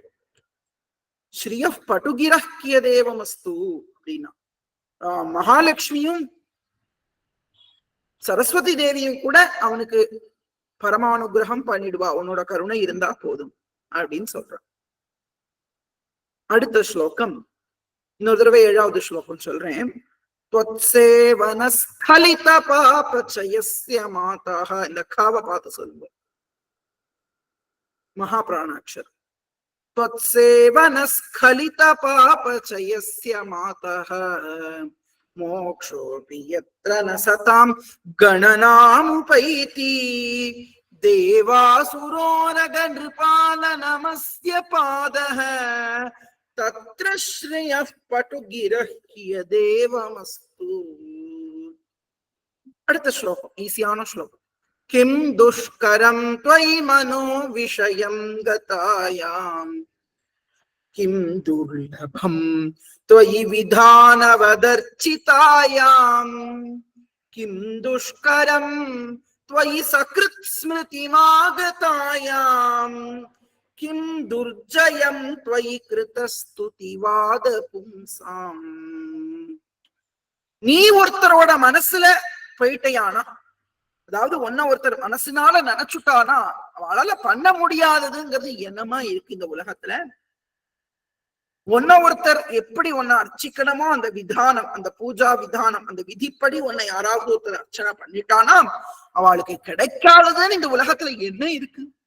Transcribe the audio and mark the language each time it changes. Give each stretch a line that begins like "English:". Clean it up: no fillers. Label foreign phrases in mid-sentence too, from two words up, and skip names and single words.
Sanskrit: श्रेयः पटुगिरः कियदेवमस्तु
Tamil: அப்படின்னா மகாலட்சுமியும் சரஸ்வதி தேவியும் கூட அவனுக்கு பரமானுகிரகம் பண்ணிடுவா, உன்னோட கருணை இருந்தா போதும் அப்படின்னு சொல்றான். அடுத்த ஸ்லோகம் இன்னொரு தடவை 7வது ஸ்லோகம் சொல்றேன்.
Sanskrit: त्वत्सेवनस्खलित पापचयस्य मातः.
Tamil: இந்த காவை பார்த்து சொல்லுங்க. மகாபிராணாட்சர்.
Sanskrit: त्वत्सेवनस्खलित पापचयस्य मातः मोक्षोऽपि यत्र न सतां गणनामुपैति देवासुरोरगनृपालनमस्य पादः तत्र श्रेयः पटुगिरः कियदेवमस्तु.
Tamil: அடுத்த ஸ்லோகம் ஈஸியான ஸ்லோகம்.
Sanskrit: किं दुष्करं त्वयि मनो विषयं गतायां किं दुर्लभं त्वयि विधानवदर्चितायां किं दुष्करं त्वयि सकृत् स्मृतिमागतायां किं दुर्जयं त्वयि कृतस्तुतिवाद पुंसाम्.
Tamil: நீ ஒருத்தரோட மனசுல போயிட்டையானா, அதாவது ஒன்ன ஒருத்தர் மனசுனால நினைச்சுட்டானா அவளால பண்ண முடியாததுங்கிறது என்னமா இருக்கு இந்த உலகத்துல. ஒன்ன ஒருத்தர் எப்படி உன்னை அர்ச்சிக்கணுமோ அந்த விதானம், அந்த பூஜா விதானம், அந்த விதிப்படி உன்னை யாராவது ஒருத்தர் அர்ச்சனை பண்ணிட்டானா அவளுக்கு கிடைக்காததுன்னு இந்த உலகத்துல என்ன இருக்கு?